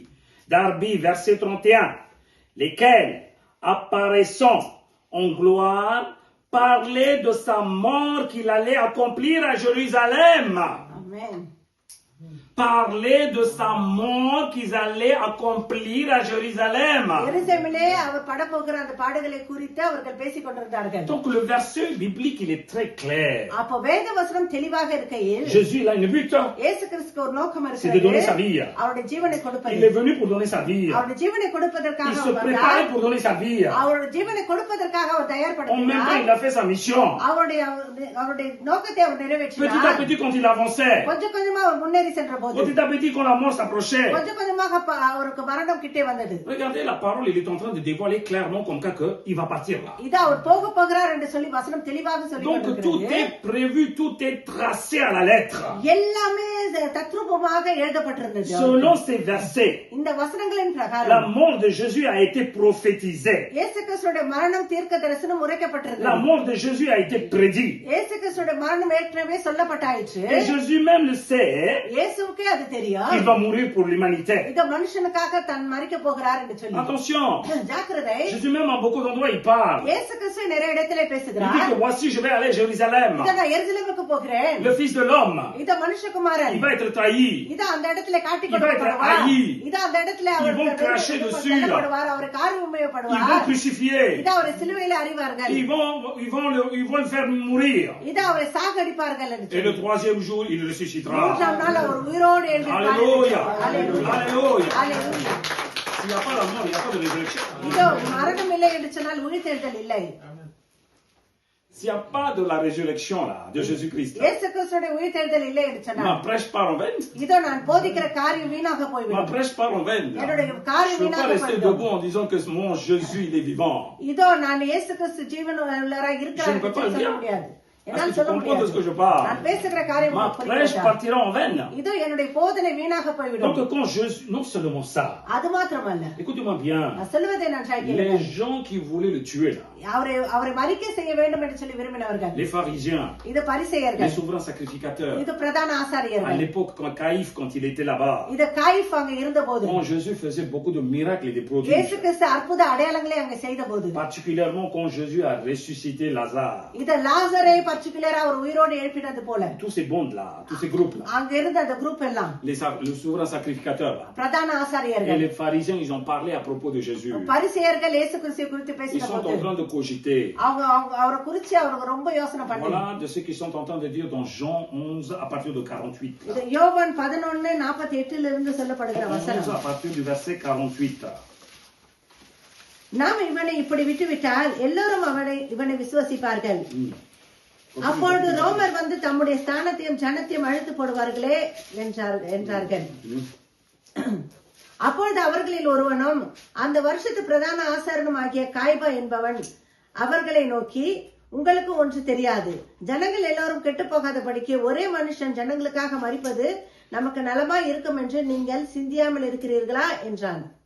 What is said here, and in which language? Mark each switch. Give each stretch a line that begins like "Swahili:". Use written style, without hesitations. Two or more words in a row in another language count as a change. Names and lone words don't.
French: Darby, verset 31, lesquels, apparaissant en gloire, parlaient de sa mort qu'il allait accomplir à Jérusalem. Amen. Parler de sa mort qu'ils allaient accomplir à Jérusalem.
Tamil: எருசலேமிலே அவர் படப்போகிற அந்த பாடுகளை குறித்து அவர்கள் பேசிக் கொண்டிருந்தார்கள்.
French: Donc le verset biblique il est très clair.
Tamil: அப்ப வேத வசனம் தெளிவாக இருக்கையில்
French: Jésus il a une but.
Tamil: இயேசு கிறிஸ்துவுக்கு ஒரு நோக்கம்
French: C'est de donner sa
Tamil: இருக்கிறது.
French: vie.
Tamil: அவருடைய ஜீவனை கொடுப்பது.
French: Il est venu pour donner sa vie.
Tamil: அவருடைய ஜீவனை கொடுப்பதற்காக
French: Il se
Tamil: அவர்
French: préparait
Tamil: வந்தார்.
French: pour donner sa vie.
Tamil: அவருடைய ஜீவனை கொடுப்பதற்காக அவர்
French: En même temps
Tamil: தயார்படுத்தினார்.
French: il a fait sa mission.
Tamil: அவருடைய நோக்கத்தை அவர்
French: Petit à
Tamil: நிறைவேற்றினார்.
French: petit quand il avançait.
Tamil: கொஞ்சம் கொஞ்சமா அவர் முன்னேறி சென்ற போது
French: Petit à petit quand la mort s'approchait.
Tamil: கொஞ்சம் கொஞ்சமாக அவருக்கு மரணம் கிட்டே வந்தது.
French: Regardez la parole il est en train de dévoiler clairement comme ça que il va partir là.
Tamil: இது அவர் போகிறார் என்று சொல்லி வசனம் தெளிவாக சொல்லி
French: Donc tout
Tamil: கொண்டிருக்கிறது.
French: est prévu, tout est tracé à la lettre.
Tamil: எல்லாமே தத்ரூபமாக எழுதப்பட்டிருந்தது.
French: Selon ces versets,
Tamil: இந்த வசனங்களின்
French: la
Tamil: பிரகாரம்
French: mort de Jésus a été prophétisée.
Tamil: இயேசு கிறிஸ்துவுடைய மரணம் தீர்க்க தரிசனம்
French: La
Tamil: உரைக்கப்பட்டிருந்தது.
French: mort de Jésus a été prédit.
Tamil: இயேசு கிறிஸ்துவுடைய மரணம் ஏற்கனவே சொல்லப்பட்டாயிற்று.
French: Et Jésus même le sait,
Tamil: இயேசுவுக்கே அது தெரியும்.
French: il va mourir pour l'humanité.
Tamil: இந்த மனுஷனுக்காக தன் மரிக்க போகிறார் என்று சொல்லி.
French: Attention,
Tamil: ஜாக்கிரதை.
French: Jésus même à beaucoup d'endroits il parle.
Tamil: இயேசு கிறிஸ்து நிறைய இடத்திலே
French: Il dit
Tamil: பேசுகிறார்.
French: que voici je vais aller à Jérusalem.
Tamil: இத நான் எருசலேமுக்கு போகிறேன்.
French: Le Fils de l'homme,
Tamil: இத மனுஷகுமாரன்.
French: il va être trahi.
Tamil: இத அந்த இடத்துல காட்டி
French: Il va être
Tamil: கொடுக்கப்படுவார்.
French: haï.
Tamil: இத அந்த இடத்துல
French: Ils
Tamil: அவர்
French: vont cracher dessus.
Tamil: கொல்லப்படுவார். அவர் காரி
French: Ils vont
Tamil: உண்மையப்படுவார்.
French: crucifier.
Tamil: இத அவரை சிலுவையில அறிவார்கள்.
French: Ils vont le faire mourir.
Tamil: இத அவரை சாகடிப்பார்கள் என்று
French: Et le
Tamil: சொல்லி.
French: 3e jour, il ressuscitera.
Tamil: 3ஆம் நாள் அவர் உயிரோடு எழுந்திருப்பார்.
French: Alléluia. Alléluia. Alléluia. Alléluia. S'il n'y a pas la mort, il n'y a pas de résurrection.
Tamil: இதோ மரணம் இல்லை என்று சொன்னால் உயிர்த்தெழுதல் இல்லை.
French: S'il n'y a pas de la résurrection là, de Jésus-Christ,
Tamil: இயேசு கிறிஸ்துவுடைய உயிர்த்தெழுதல் இல்லை என்று
French: ma
Tamil: சொன்னால்
French: prêche part en vain.
Tamil: இதோ நான் போதிக்கிற காரியம் வீணாக
French: Ma
Tamil: போய்விடும்.
French: prêche part en vain.
Tamil: என்னுடைய
French: Je
Tamil: காரியம்
French: ne peux pas
Tamil: வீணாக
French: rester
Tamil: போய்விடும்.
French: debout en disant que mon Jésus, il est vivant.
Tamil: இதோ நான் இயேசு கிறிஸ்து ஜீவன் உள்ளவராய் இருக்கிறார்
French: Je ne peux
Tamil: என்று
French: pas le
Tamil: சொல்ல
French: dire.
Tamil: முடியாது.
French: Est-ce
Tamil: என்னால்
French: que tu
Tamil: சொல்ல
French: comprends de ce que
Tamil: முடியாது.
French: je parle?
Tamil: நான் பேசுகிற காரியம்
French: Ma
Tamil: உங்களுக்கு
French: prêche
Tamil: புரிகிறதா?
French: partira en vain.
Tamil: இதோ என்னுடைய போதனை வீணாக போய்விடும்.
French: Donc quand Jésus, non seulement ça,
Tamil: அது மாத்திரமல்ல,
French: écoutez-moi bien,
Tamil: நான் சொல்வதை நான்
French: les
Tamil: கேளுங்கள்.
French: gens qui voulaient le tuer là,
Tamil: அவரை மறிக்க செய்ய வேண்டும் என்று சொல்லி விரும்பினவர்கள்,
French: les pharisiens,
Tamil: இது
French: les
Tamil: பரிசேயர்கள்,
French: souverains sacrificateurs,
Tamil: இது பிரதான
French: à
Tamil: ஆசாரியர்கள்,
French: l'époque quand Caïphe, quand il était là-bas,
Tamil: இது காயிஃப் அங்க இருந்தபோது,
French: quand Jésus faisait beaucoup de miracles et des prodiges,
Tamil: இயேசு கிறிஸ்து அற்புத அடையாளங்களை அங்க செய்தபோது,
French: particulièrement quand Jésus a ressuscité Lazare,
Tamil: இது லாசரை பர்టిక్యులரா அவர் உயிரோடு எழுப்பினது போல,
French: tous ces bondes-là, tous ces groupes-là,
Tamil: அங்க இருந்த அந்த குரூப் எல்லாம்
French: les souverains sacrificateurs là,
Tamil: பிரதான
French: et
Tamil: ஆசாரியர்கள்,
French: les pharisiens, ils ont parlé à propos de Jésus.
Tamil: பரிசேயர்கள் இயேசு கிறிஸ்துவை குறித்து
French: Ils
Tamil: பேசின
French: sont en
Tamil: போது
French: train de cogiter.
Tamil: அவரை குறிச்சு அவருக்கு ரொம்ப யோசனை பண்ணாங்க.
French: Voilà de ce qu'ils sont en train de dire dans Jean 11 à partir de 48.
Tamil: இது யோவான் 11:48 இருந்து சொல்லப்படுகிற 11 வசனம்.
French: à partir du verset 48.
Tamil: நாம் இவனை இப்படி விட்டுவிட்டால் எல்லோரும் இவனை விசுவசிப்பார்கள். அப்பொழுது ரோமர் வந்து தம்முடைய ஸ்தானத்தையும் ஜனத்தையும் அழுத்து போடுவார்களே என்றார்கள். அப்பொழுது அவர்களில் ஒருவனும் அந்த வருஷத்து பிரதான ஆசாரனும் ஆகிய காய்பா என்பவன் அவர்களை நோக்கி, உங்களுக்கு ஒன்று தெரியாது, ஜனங்கள் எல்லாரும் கெட்டு போகாதபடிக்கு ஒரே மனுஷன் ஜனங்களுக்காக மரிப்பது நமக்கு நலமாய் இருக்கும் என்று நீங்கள் சிந்தியாமல் இருக்கிறீர்களா என்றான்.